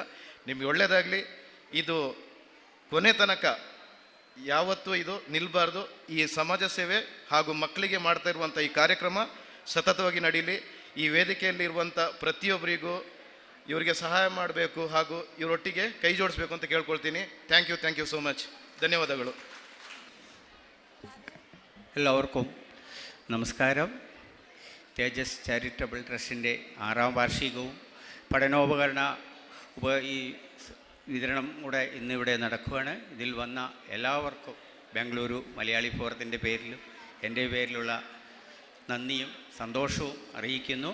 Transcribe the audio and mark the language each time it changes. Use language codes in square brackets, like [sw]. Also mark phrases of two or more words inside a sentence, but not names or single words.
[kn] ನಿಮಗೆ ಒಳ್ಳೆಯದಾಗಲಿ. ಇದು ಕೊನೆ ತನಕ ಯಾವತ್ತೂ ಇದು ನಿಲ್ಲಬಾರ್ದು. ಈ ಸಮಾಜ ಸೇವೆ ಹಾಗೂ ಮಕ್ಕಳಿಗೆ ಮಾಡ್ತಾ ಇರುವಂಥ ಈ ಕಾರ್ಯಕ್ರಮ ಸತತವಾಗಿ ನಡೀಲಿ. ಈ ವೇದಿಕೆಯಲ್ಲಿರುವಂಥ ಪ್ರತಿಯೊಬ್ಬರಿಗೂ ಇವರಿಗೆ ಸಹಾಯ ಮಾಡಬೇಕು ಹಾಗೂ ಇವರೊಟ್ಟಿಗೆ ಕೈ ಜೋಡಿಸ್ಬೇಕು ಅಂತ ಕೇಳ್ಕೊಳ್ತೀನಿ. [en] thank you so much. [kn] ಧನ್ಯವಾದಗಳು. [ml] എല്ലാവർക്കും നമസ്കാരം. തേജസ് ചാരിറ്റബിൾ ട്രസ്റ്റിൻ്റെ 6ാം വാർഷികവും പഠനോപകരണ ഈ വിതരണം കൂടെ ഇന്നിവിടെ നടക്കുകയാണ്. ഇതിൽ വന്ന എല്ലാവർക്കും ബംഗളൂരു മലയാളി ഫോറത്തിൻ്റെ പേരിലും എൻ്റെ പേരിലുള്ള നന്ദിയും സന്തോഷവും അറിയിക്കുന്നു.